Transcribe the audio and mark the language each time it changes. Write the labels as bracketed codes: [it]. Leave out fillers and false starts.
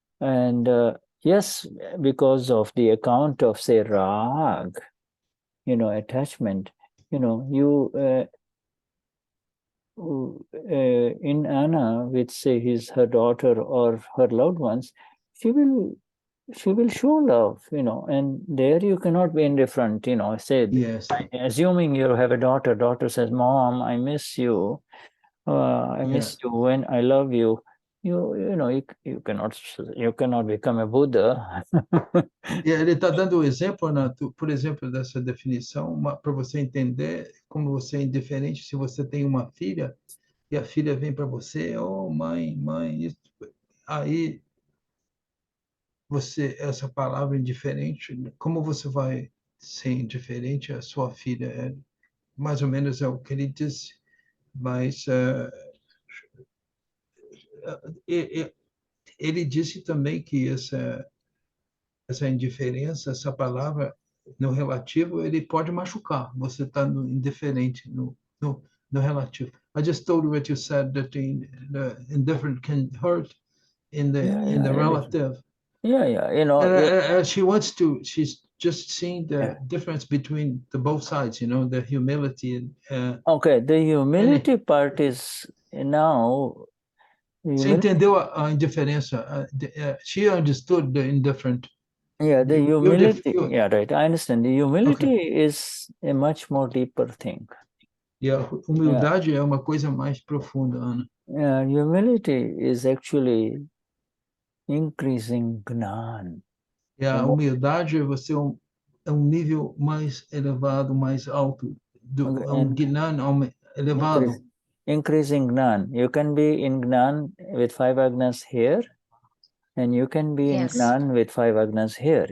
[en] And yes, because of the account of, say, rag, you know, attachment, you know, you in Anna with, say, her daughter or her loved ones, she will show love, you know, and there you cannot be indifferent, you know. Say, yes. Assuming you have a daughter says, Mom, I miss you, I miss you when I love you. You know, you cannot become a Buddha. [pt] Ele está dando o exemplo, por exemplo, dessa definição, para você entender como você é indiferente se você tem uma filha e a filha vem para você, oh, mãe, isso. Aí essa palavra indiferente, como você vai ser indiferente à sua filha? Mais ou menos é o que ele disse, mas ele disse também que essa indiferença, essa palavra no relativo, ele pode machucar. Você está no indiferente, no relativo. [en] I just told what you said, that the indifferent can hurt in the relative. Yeah, you know. She's just seeing the difference between the both sides, you know, the humility. Okay, the humility part is now. [pt] Você entendeu a indiferença? [en] She understood the indifferent. Yeah, the humility. Yeah, right. I understand. The humility is a much more deeper thing. [pt] Yeah, humildade é uma coisa mais profunda, Ana. [en] Yeah, humility is actually increasing Gnan. [pt] A humildade é um nível mais elevado, mais alto, Gnan elevado. [en] Increasing Gnan. You can be in Gnan with 5 agnas here, and you can be in Gnan with 5 agnas here.